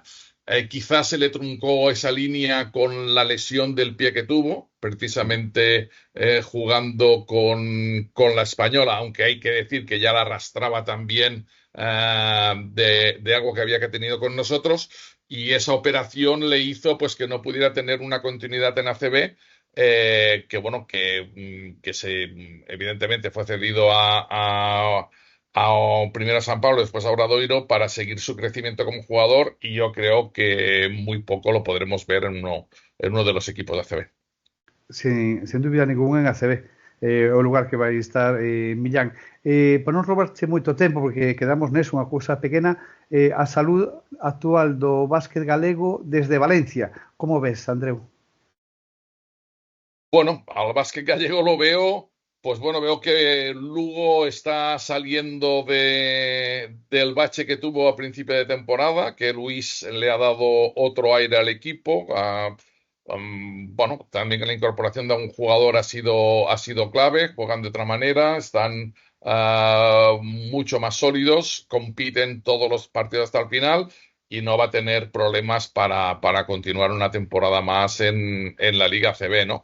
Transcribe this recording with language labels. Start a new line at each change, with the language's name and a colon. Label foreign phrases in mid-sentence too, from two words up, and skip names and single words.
Spanish: Quizás se le truncó esa línea con la lesión del pie que tuvo, precisamente jugando con la Española, aunque hay que decir que ya la arrastraba también de algo que había tenido con nosotros, y esa operación le hizo pues que no pudiera tener una continuidad en ACB, que evidentemente fue cedido a primero a San Pablo, después a Obradoiro para seguir su crecimiento como jugador, y yo creo que muy poco lo podremos ver en uno de los equipos de ACB.
Galician: Sin dúbida ninguna en ACB, o lugar que vai estar Millán. Para non robarche moito tempo, porque quedamos neso unha cousa pequena, a salud actual do básquet galego desde Valencia. Como ves, Andreu?
Spanish: Bueno, al básquet gallego lo veo. Pues bueno, veo que Lugo está saliendo del bache que tuvo a principio de temporada, que Luis le ha dado otro aire al equipo. Bueno, también la incorporación de un jugador ha sido clave, juegan de otra manera, están mucho más sólidos, compiten todos los partidos hasta el final y no va a tener problemas para continuar una temporada más en la Liga CB, ¿no?